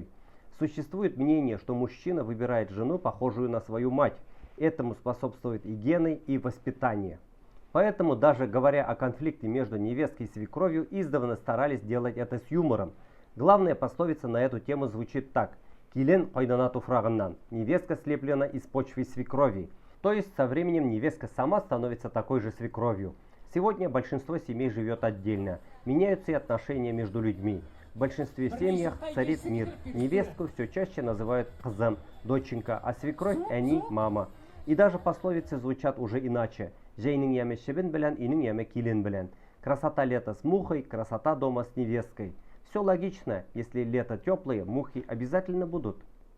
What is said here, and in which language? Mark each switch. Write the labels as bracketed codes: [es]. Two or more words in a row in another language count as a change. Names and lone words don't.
[ru] Существует мнение, что мужчина выбирает жену, похожую на свою мать. Этому способствуют и гены, и воспитание. Поэтому, даже говоря о конфликте между невесткой и свекровью, издавна старались делать это с юмором. Главная пословица на эту тему звучит так: [tt] «Килен кайнана туфрагыннан» – [ru] невестка слеплена из почвы свекрови. То есть со временем невестка сама становится такой же свекровью. Сегодня большинство семей живет отдельно. Меняются и отношения между людьми. В большинстве семьях царит мир. Невестку все чаще называют кызым, доченька, а свекровь они мама. И даже пословицы звучат уже иначе. [tt] «Жайның яме шебен белән, үйнің яме килен белән». [ru] Красота лета с мухой, красота дома с невесткой. Все логично, если лето теплое, мухи обязательно будут.